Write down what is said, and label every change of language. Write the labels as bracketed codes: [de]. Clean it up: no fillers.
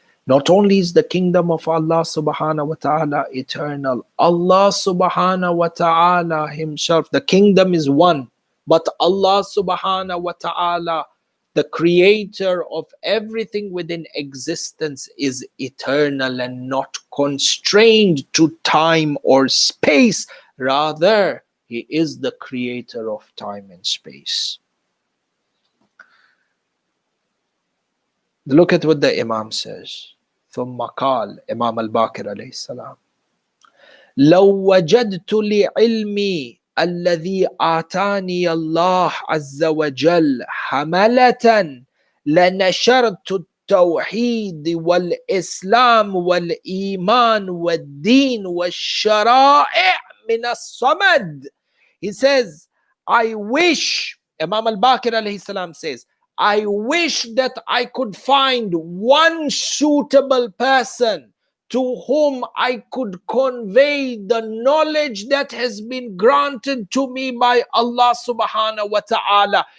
[en] Not only is the kingdom of Allah subhanahu wa ta'ala eternal, Allah subhanahu wa ta'ala himself, the kingdom is one, but Allah subhanahu wa ta'ala, the creator of everything within existence, is eternal and not constrained to time or space. Rather, He is the creator of time and space. Look at what the Imam says. [ar] ثم قال, Imam al-Baqir alayhi salam, لو وجدت لعلمي الذي آتاني الله عز وجل حملة لنشرت التوحيد والإسلام والإيمان والدين والشرائع من الصمد. [en] He says, I wish, Imam al-Baqir alayhi salam says, I wish that I could find one suitable person to whom I could convey the knowledge that has been granted to me by Allah subhanahu wa ta'ala.